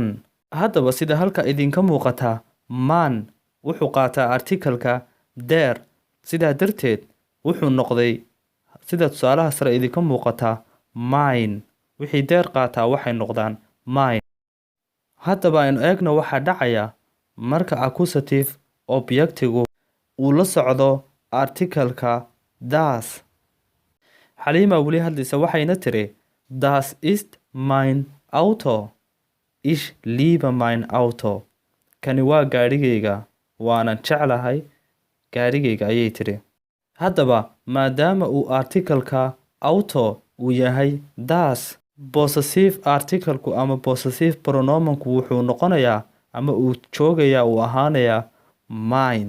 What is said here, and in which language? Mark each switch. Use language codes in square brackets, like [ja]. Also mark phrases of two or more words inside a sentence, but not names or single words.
[so] Haddaba sida halka idinka muuqata, man wuxuu qaataa artikalka der, sidaa darteed wuxuu noqday sida tusaalaha sare idinka muuqata mine. Wixii der qaataa waxay noqdaan mine. Haddaba aynu eegno waxaa dhacaya marka accusative objectigu uu la socdo artikalka das. Halima weli hadlaysa waxayna tiri [de] das ist mein Auto. Ich liebe mein Auto. [so] Kani waa gaadhigayga, waanan jeclahay gaadhigayga ayay tiri. Haddaba maadaama uu artikalka auto uu yahay das, [de] possessive articleku [so] ama [de] possessive pronomenku [so] wuxuu noqonayaa ama uu joogayaa uu ahaanayaa mine.